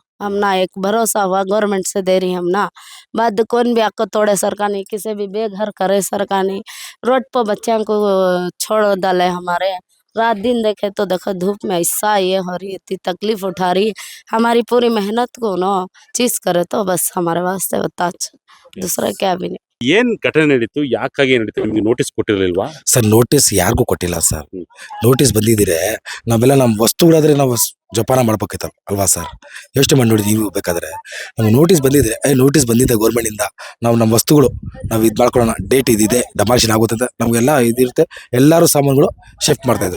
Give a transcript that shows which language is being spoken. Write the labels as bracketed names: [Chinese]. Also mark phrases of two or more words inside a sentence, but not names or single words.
[Hindi] हम ना एक भरोसा हुआ गवर्नमेंट से दे रही हम ना। बाद कौन भी आपको तोड़े सरकार, किसी भी बेघर करे सरकार, रोड पर बच्चों को छोड़ डाले हमारे, रात दिन देखे तो देखो धूप में ऐसा ये हो रही है, इतनी तकलीफ उठा रही है। हमारी पूरी मेहनत को ना चीज करे तो बस हमारे वास्ते बता अच्छा, दूसरा क्या भी नहीं। [Kannada] ಏನ್ ಘಟನೆ ನಡೀತು, ಯಾಕಾಗಿ ನಡೀತು, ನಿಮ್ಗೆ ನೋಟಿಸ್ ಕೊಟ್ಟಿರ್ಲಿಲ್ವಾ? ಸರ್ ನೋಟಿಸ್ ಯಾರಿಗೂ ಕೊಟ್ಟಿಲ್ಲ ಸರ್. ಹ್ಮ್. ನೋಟಿಸ್ ಬಂದಿದ್ರೆ ನಾವೆಲ್ಲ ನಮ್ಮ ವಸ್ತುಗಳಾದ್ರೆ ನಾವು ಜೋಪಾನ ಮಾಡ್ಬೇಕಿತ್ತು ಅಲ್ವಾ ಸರ್. ಯೋಚನೆ ಮಾಡಿ ನೋಡಿ ನೀವು ಬೇಕಾದ್ರೆ ನಮ್ಗೆ ನೋಟಿಸ್ ಬಂದಿದ್ರೆ ನೋಟಿಸ್ ಬಂದಿದೆ ಗೌರ್ಮೆಂಟಿಂದ, ನಾವು ನಮ್ಮ ವಸ್ತುಗಳು ನಾವು ಇದು ಮಾಡ್ಕೊಳ್ಳೋಣ, ಡೇಟ್ ಇದಿದೆ ಡಮಾಷನ್ ಆಗುತ್ತೆ ಅಂತ ನಮಗೆಲ್ಲ ಇದಿರುತ್ತೆ, ಎಲ್ಲರೂ ಸಾಮಾನುಗಳು ಶಿಫ್ಟ್ ಮಾಡ್ತಾಯಿದ್ರು.